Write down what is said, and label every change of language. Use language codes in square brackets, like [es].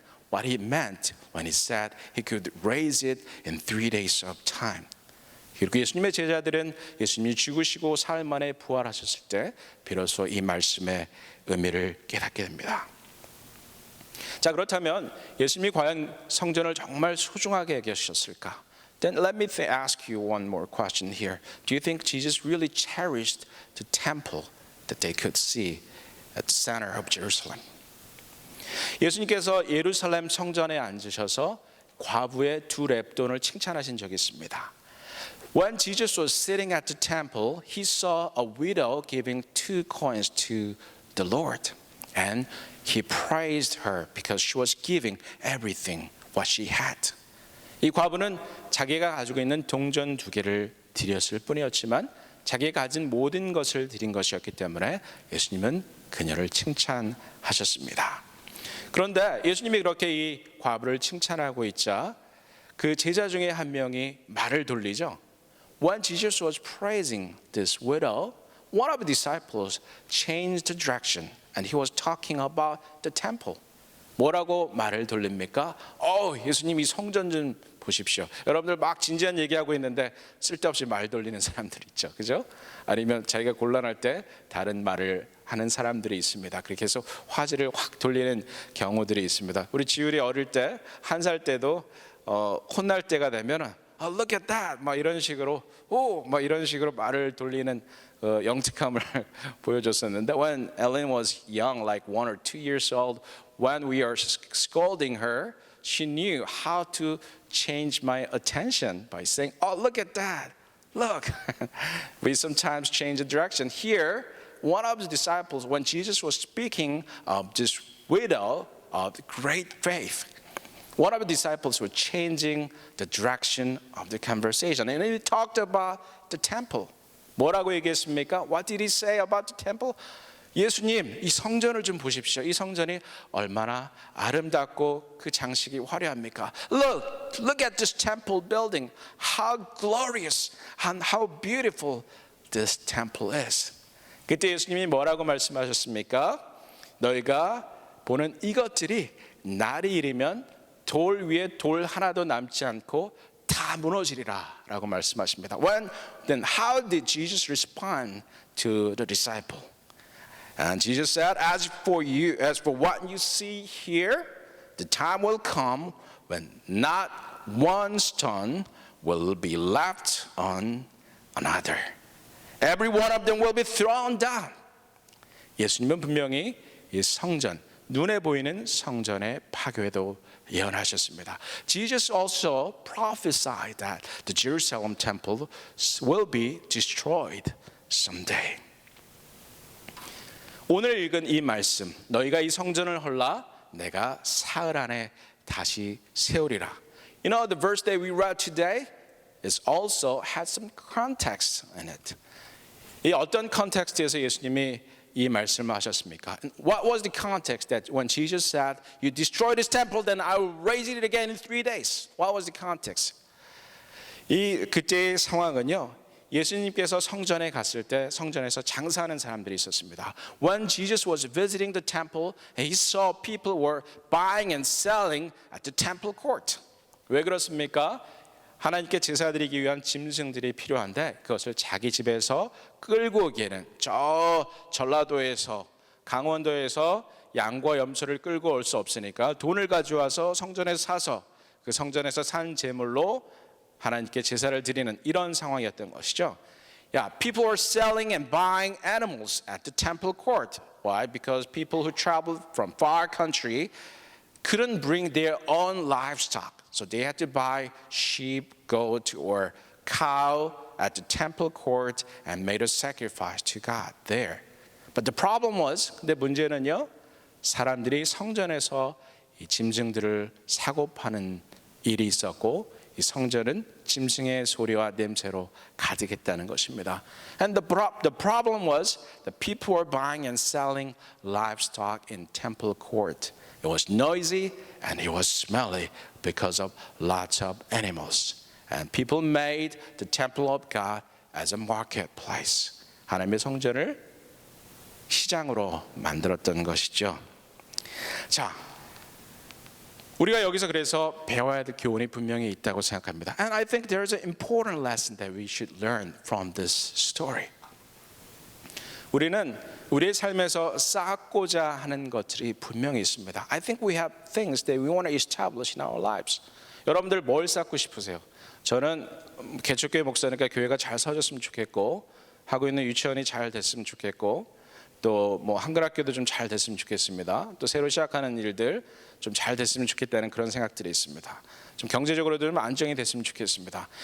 [en] what he meant when he said he could raise it in 3 days of time. [ko] 그리고 예수님의 제자들은 예수님이 죽으시고 사흘 만에 부활하셨을 때 비로소 이 말씀의 의미를 깨닫게 됩니다. 자, 그렇다면 예수님이 과연 성전을 정말 소중하게 여기셨을까? [en] Then let me ask you one more question here. Do you think Jesus really cherished the temple that they could see at the center of Jerusalem? [ko] 예수님께서 예루살렘 성전에 앉으셔서 과부의 두 렙돈을 칭찬하신 적이 있습니다. [en] When Jesus was sitting at the temple, he saw a widow giving 2 coins to the Lord. And he praised her because she was giving everything what she had. [ko] 이 과부는 자기가 가지고 있는 동전 2개를 드렸을 뿐이었지만 자기가 가진 모든 것을 드린 것이었기 때문에 예수님은 그녀를 칭찬하셨습니다. 그런데 예수님이 그렇게 이 과부를 칭찬하고 있자 그 제자 중에 한 명이 말을 돌리죠. [en] When Jesus was praising this widow, one of the disciples changed the direction and he was talking about the temple. [ko] 뭐라고 말을 돌립니까? 예수님 이 성전 좀 보십시오. 여러분들 막 진지한 얘기하고 있는데 쓸데없이 말 돌리는 사람들 있죠. 그죠? 아니면 자기가 곤란할 때 다른 말을 하는 사람들이 있습니다. 그렇게 해서 화제를 확 돌리는 경우들이 있습니다. 우리 지율이 어릴 때, 1살 때도 혼날 때가 되면 [en] look at that [ko] 막 이런 식으로 막 이런 식으로 말을 돌리는 영특함을 보여줬었는데 [en] when Ellen was young, like 1 or 2 years old, when we are scolding her, she knew how to change my attention by saying, look at that, look. We sometimes change the direction. Here, one of the disciples, when Jesus was speaking of this widow of great faith, one of the disciples was changing the direction of the conversation. And he talked about the temple. [ko] 뭐라고 얘기했습니까? [en] What did he say about the temple? [ko] 예수님, 이 성전을 좀 보십시오. 이 성전이 얼마나 아름답고 그 장식이 화려합니까? [en] Look at this temple building. How glorious and how beautiful this temple is. [ko] 그때 예수님이 뭐라고 말씀하셨습니까? 너희가 보는 이것들이 날이 이르면 돌 위에 돌 하나도 남지 않고 다 무너지리라 라고 말씀하십니다. [en] Then how did Jesus respond to the disciple? And Jesus said, as for what you see here, the time will come when not one stone will be left on another. Every one of them will be thrown down. [ko] 예수님은 분명히 이 성전, 눈에 보이는 성전의 파괴도 예언하셨습니다. [en] Jesus also prophesied that the Jerusalem temple will be destroyed someday. [ko] 오늘 읽은 이 말씀, 너희가 이 성전을 헐라 내가 사흘 안에 다시 세우리라. [en] You know, the verse that we read today is also has some context in it. [ko] 이 어떤 컨텍스트에서 예수님이 이 말씀을 하셨습니까? [en] What was the context that when Jesus said, "You destroy this temple, then I will raise it again in 3 days"? What was the context? [ko] 이 그때의 상황은요. 예수님께서 성전에 갔을 때 성전에서 장사하는 사람들이 있었습니다. [en] When Jesus was visiting the temple, he saw people were buying and selling at the temple court. [ko] 왜 그렇습니까? 하나님께 제사 드리기 위한 짐승들이 필요한데 그것을 자기 집에서 끌고 오기에는 저 전라도에서 강원도에서 양과 염소를 끌고 올 수 없으니까 돈을 가져와서 성전에서 사서 그 성전에서 산 제물로 하나님께 제사를 드리는 이런 상황이었던 것이죠. [en] People were selling and buying animals at the temple court. Why? Because people who traveled from far country couldn't bring their own livestock. So they had to buy sheep, goat, or cow at the temple court and made a sacrifice to God there. But the problem was, [ko] 근데 문제는요, 사람들이 성전에서 이 짐승들을 사고 파는 일이 있었고 이 성전은 짐승의 소리와 냄새로 가득했다는 것입니다. [en] And the problem was the people were buying and selling livestock in temple court. It was noisy and it was smelly because of lots of animals. And people made the temple of God as a marketplace. [ko] 하나님의 성전을 시장으로 만들었던 것이죠. 자, 우리가 여기서 그래서 배워야 될 교훈이 분명히 있다고 생각합니다. [en] And I think there is an important lesson that we should learn from this story. [ko] 우리는 우리의 삶에서 쌓고자 하는 것들이 분명히 있습니다. [en] I think we have things that we want to establish in our lives. [ko] 여러분들 뭘 쌓고 싶으세요? 저는 개척교회 목사니까 교회가 잘 서졌으면 좋겠고, 하고 있는 유치원이 잘 됐으면 좋겠고, 또 뭐 한글학교도 좀 잘 됐으면 좋겠습니다. 또 새로 시작하는 일들 좀 잘 됐으면 좋겠다는 그런 생각들이 있습니다. 좀 경제적으로도 좀 안정이 됐으면 좋겠습니다.